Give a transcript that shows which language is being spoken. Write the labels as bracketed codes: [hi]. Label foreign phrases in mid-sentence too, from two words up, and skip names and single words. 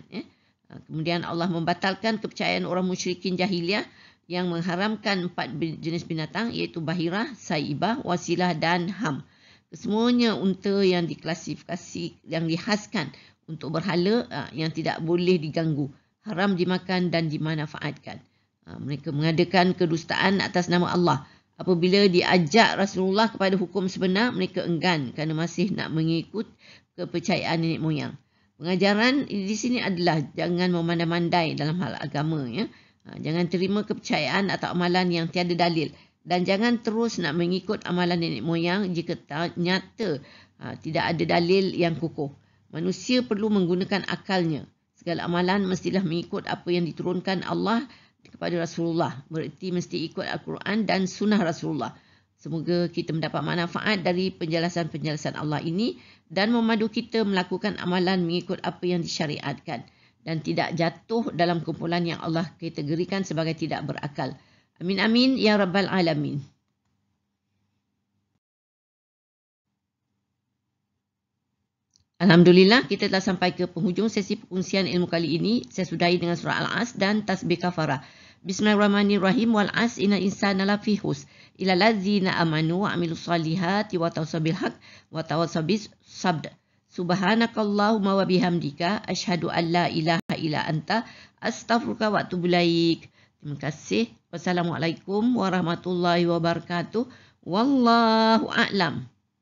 [ms] Kemudian Allah membatalkan kepercayaan orang musyrikin jahiliah yang mengharamkan 4 jenis binatang iaitu bahirah, saibah, wasilah dan ham. Kesemuanya unta yang diklasifikasi, yang dihaskan untuk berhala yang tidak boleh diganggu, haram dimakan dan dimanfaatkan. Mereka mengadakan kedustaan atas nama Allah. Apabila diajak Rasulullah kepada hukum sebenar, mereka enggan kerana masih nak mengikut kepercayaan nenek moyang. Pengajaran di sini adalah jangan memandai-mandai dalam hal agama. Jangan terima kepercayaan atau amalan yang tiada dalil. Dan jangan terus nak mengikut amalan nenek moyang jika nyata tidak ada dalil yang kukuh. Manusia perlu menggunakan akalnya. Segala amalan mestilah mengikut apa yang diturunkan Allah kepada Rasulullah. Bererti mesti ikut Al-Quran dan sunnah Rasulullah. Semoga kita mendapat manfaat dari penjelasan-penjelasan Allah ini dan memadu kita melakukan amalan mengikut apa yang disyariatkan dan tidak jatuh dalam kumpulan yang Allah kategorikan sebagai tidak berakal. [ar] آمين آمين يا رب العالمين. [ms] Alhamdulillah, kita telah sampai ke penghujung sesi perkongsian ilmu kali ini. Saya sudahi dengan surah Al-As dan tasbih kafarah. [ar] بسم الله الرحمن الرحيم. والعصر إن الإنسان لفي خسر إلا الذين آمنوا وعملوا الصالحات وتواصوا بالحق وتواصوا بالصبر. سبحانك اللهم وبحمدك أشهد أن لا إله إلا أنت أستغفرك وأتوب إليك. [ms] Terima kasih. [ar] والسلام عليكم ورحمة الله وبركاته. والله أعلم.